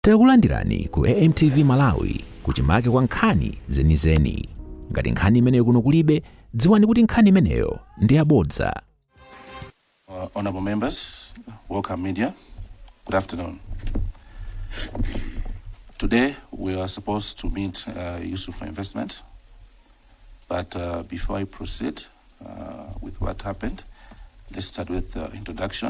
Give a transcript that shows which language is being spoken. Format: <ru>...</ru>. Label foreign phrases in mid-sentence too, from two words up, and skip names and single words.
<ny>Takulandirani ku AMTV Malawi kuchimake kwa nkhani zenizeni. Ngati nkhani imeneyo kuno kulibe, dziwani kuti nkhani imeneyo ndi yabodza.</ny> <en>Honorable members, welcome media. Good afternoon. Today we are supposed to meet Yusuf for investment, but before I proceed with what happened, let's start with the introduction.</en>